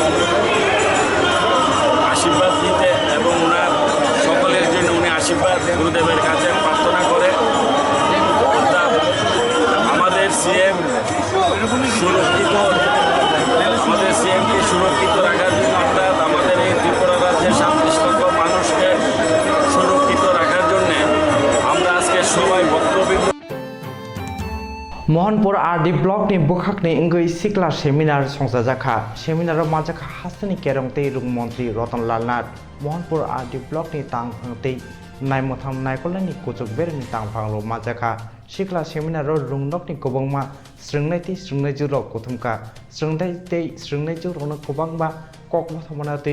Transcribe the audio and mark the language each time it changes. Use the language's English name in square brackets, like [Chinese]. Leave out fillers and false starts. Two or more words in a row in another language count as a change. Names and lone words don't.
[Bangla] আশীর্বাদ দিতে এবং ওনার সকলের জন্য উনি আশীর্বাদ গুরুদেবের কাছে প্রার্থনা করে অর্থাৎ আমাদের সিএম সুরক্ষিত আমাদের সিএমকে সুরক্ষিত রাখার জন্য অর্থাৎ আমাদের এই ত্রিপুরা রাজ্যের 37 লক্ষ মানুষকে সুরক্ষিত রাখার জন্যে আমরা আজকে সবাই ভক্তবৃন্দ [Kok Borok] Mohanpur RD Block ni bukhak ni ingui sikla seminar songsajakha seminar ro majakha hasteni kerongtei rung Mantri Ratan Lal Nath Mohanpur RD Block ni tangphangtei naimutham naikolani kuchuk berni tangphanglo majakha sikla seminar ro rungnok ni kobongma srungnai juro kuthumka srungnai juro no kobangba kokma thamana tei